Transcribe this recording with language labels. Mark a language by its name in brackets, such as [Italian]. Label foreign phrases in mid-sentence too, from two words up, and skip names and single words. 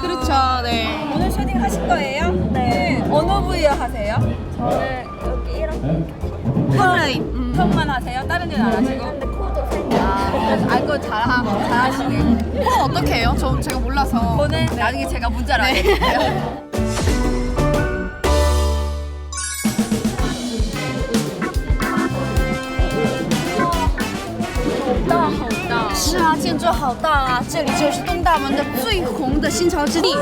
[Korean] 그렇죠, 네. 오늘 쉐딩 하실 거예요? 네. 어느 부위에 하세요? 저는 여기 이렇게 턱만 하세요? 다른 데는 안 하시고? 근데 코도 살짝. 알거 잘하시네. 코는 어떻게 해요? 제가 몰라서. 코는 나중에 제가 문자를 알려드릴게요. [Chinese] 是啊，建筑好大啊！这里就是东大门的最红的新潮之地。